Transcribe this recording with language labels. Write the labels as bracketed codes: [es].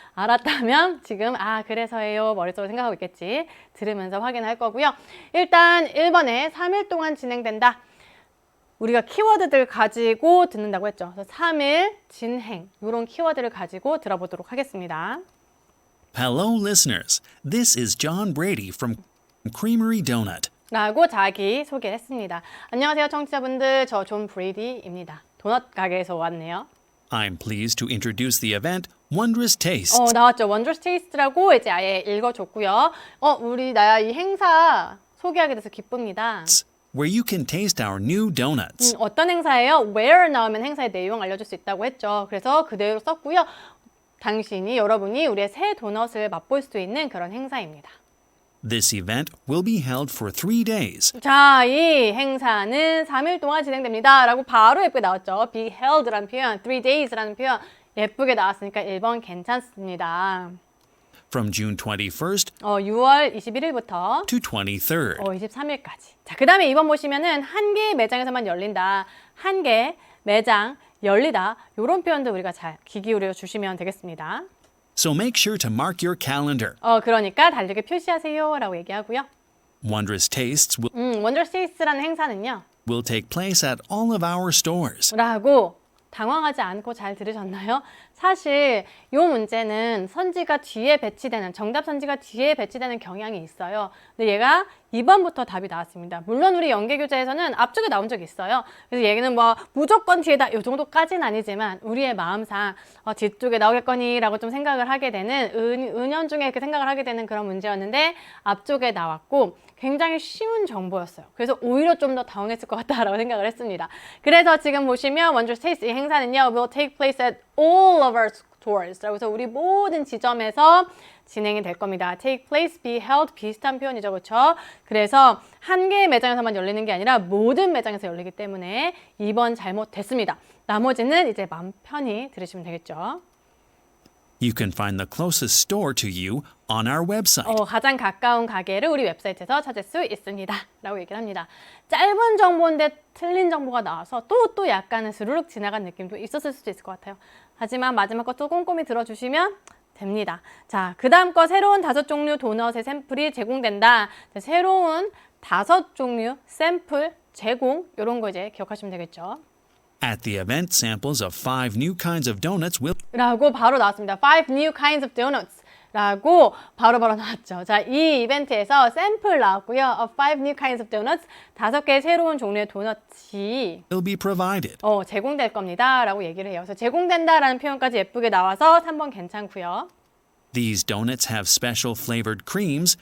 [ko] 알았다면 지금 그래서예요 머릿속으로 생각하고 있겠지. 들으면서 확인할 거고요. 일단 1번에 3일 동안 진행된다. 우리가 키워드들 가지고 듣는다고 했죠. 그래서 3일 진행 이런 키워드를 가지고 들어보도록 하겠습니다. [en] Hello, listeners. This is John Brady from Creamery Donut. [ko] 라고 자기 소개했습니다. 안녕하세요 청취자분들. 저 존 브레이디입니다. 도넛 가게에서 왔네요. [en] I'm pleased to introduce the event Wondrous Tastes. [ko] 나왔죠. Wondrous Tastes라고 이제 아예 읽어줬고요. 우리 나야 이 행사 소개하게 돼서 기쁩니다. [en] Where you can taste our new donuts. [ko] 어떤 행사예요? Where 나오면 행사의 내용 알려줄 수 있다고 했죠. 그래서 그대로 썼고요. 여러분이 우리의 새 도넛을 맛볼 수 있는 그런 행사입니다. [en] This event will be held for 3 days. [ko] 자, 이 행사는 3일 동안 진행됩니다. 라고 바로 예쁘게 나왔죠. be held라는 표현, 3 days라는 표현 예쁘게 나왔으니까 1번 괜찮습니다. [en] From June 21st [ko] 6월 21일부터 [en] to 23rd. [ko] 23일까지. 자, 그 다음에 2번 보시면은 한 개의 매장에서만 열린다. 한 개 매장 열리다. 이런 표현도 우리가 잘 귀 기울여 주시면 되겠습니다. [en] So make sure to mark your calendar. [ko] 그러니까 달력에 표시하세요 라고 얘기하고요. [en] Wondrous Tastes [ko] Wondrous Tastes라는 행사는요. [en] will take place at all of our stores. [ko] 라고 당황하지 않고 잘 들으셨나요? 사실 이 문제는 선지가 뒤에 배치되는 정답 선지가 뒤에 배치되는 경향이 있어요. 근데 얘가 2번부터 답이 나왔습니다. 물론 우리 연계교재에서는 앞쪽에 나온 적이 있어요. 그래서 얘기는 뭐 무조건 뒤에다 이 정도까지는 아니지만 우리의 마음상 뒤쪽에 나오겠거니 라고 좀 생각을 하게 되는 은연중에 이렇게 생각을 하게 되는 그런 문제였는데 앞쪽에 나왔고 굉장히 쉬운 정보였어요. 그래서 오히려 좀 더 당황했을 것 같다라고 생각을 했습니다. 그래서 지금 보시면 Wondrous Taste 이 행사는요 [en] will take place at all of our stores. [ko] 그래서 우리 모든 지점에서 진행이 될 겁니다. take place, be held 비슷한 표현이죠. 그렇죠? 그래서 한 개의 매장에서만 열리는 게 아니라 모든 매장에서 열리기 때문에 2번 잘못됐습니다. 나머지는 이제 마음 편히 들으시면 되겠죠. [en] You can find the closest store to you on our website. [ko] 가장 가까운 가게를 우리 웹사이트에서 찾을 수 있습니다. 라고 얘기를 합니다. 짧은 정보인데 틀린 정보가 나와서 또 약간은 스르륵 지나간 느낌도 있었을 수도 있을 것 같아요. 하지만 마지막 것도 꼼꼼히 들어주시면 됩니다. 자, 그 다음 거 새로운 5종류 도넛의 샘플이 제공된다. 새로운 5종류 샘플 제공 이런 거 이제 기억하시면 되겠죠. [en] At the event, samples of 5 new kinds of donuts will [ko] 라고 바로 나왔습니다. [en] 5 new kinds of donuts [ko] 라고 바로 나왔죠. 자, 이 이벤트에서 샘플 나왔고요. [en] of 5 new kinds of donuts [ko] 5개의 새로운 종류의 도넛이 [en] be provided. [ko] 제공될 겁니다. 라고 얘기를 해요. 그래서 제공된다라는 표현까지 예쁘게 나와서 3번 괜찮고요. [en] These donuts have special flavored creams